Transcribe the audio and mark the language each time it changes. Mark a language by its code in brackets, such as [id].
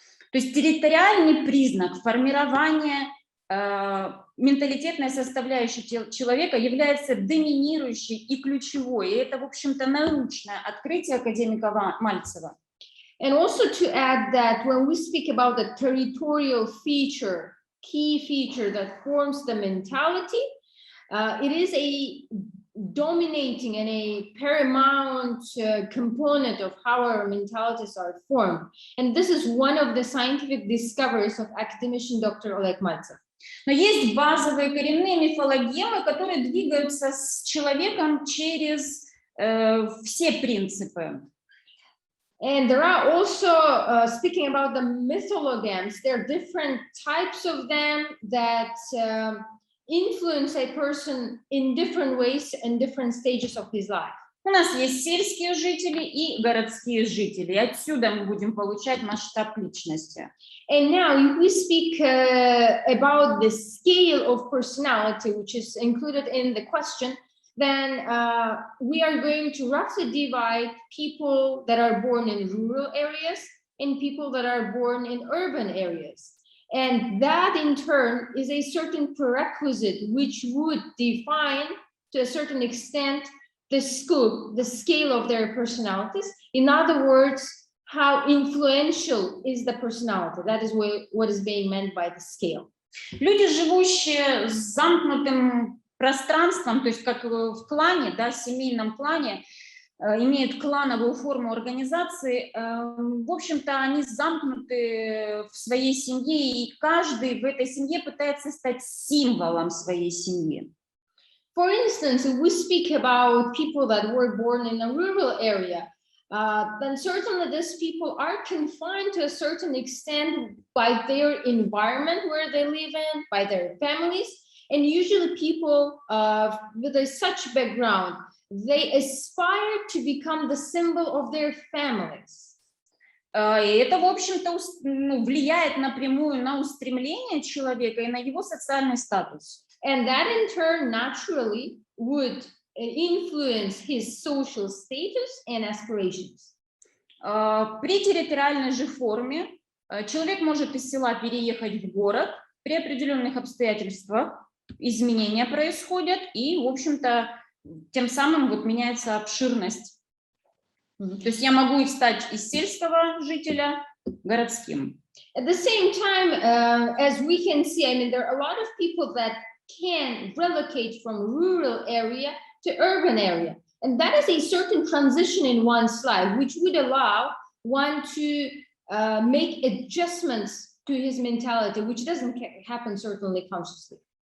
[ru] То есть территориальный признак формирования менталитетной составляющей человека является доминирующей и ключевой. И это, в общем-то, научное открытие академика Мальцева. [en] And also to add that when we speak about the territorial feature, key feature that forms the mentality, it is a dominating and a paramount component of how our mentalities are formed. And this is one of the scientific discoveries of academician Dr. Oleg Maltsev. [ru] Но есть базовые коренные мифологемы, которые двигаются с человеком через все принципы. [en] And there are also, speaking about the mythologems, there are different types of them that influence a person in different ways and different stages of his life. [ru] У нас есть сельские жители и городские жители. И отсюда мы будем получать масштаб личности. [en] And now, if we speak about the scale of personality, which is included in the question, then we are going to roughly divide people that are born in rural areas and people that are born in urban areas. And that in turn is a certain prerequisite which would define to a certain extent the scope, the scale of their personalities. In other words, how influential is the personality. That is what is being meant by the scale. [ru] Люди, живущие с замкнутым пространством, то есть как в клане, да, в семейном клане, имеют клановую форму организации, в общем-то, они замкнуты в своей семье, и каждый в этой семье пытается стать символом своей семьи. [en] For instance, if we speak about people that were born in a rural area, then certainly these people are confined to a certain extent by their environment where they live in, by their families, and usually people with such background, they aspire to become the symbol of their families. [ru] И это, в общем-то, влияет напрямую на устремление человека и на его социальный статус. [en] And that in turn naturally would influence his social status and aspirations. [ru] При территориальной же форме человек может из села переехать в город, при определенных обстоятельствах изменения происходят, и, в общем-то, тем самым вот меняется обширность. То есть я могу стать из сельского жителя городским. [en] At the same time, as we can see, I mean, there are a lot of people that can relocate from rural area to urban area. And that is a certain transition in one's life, which would allow one to make adjustments to his mentality, which doesn't happen certainly consciously.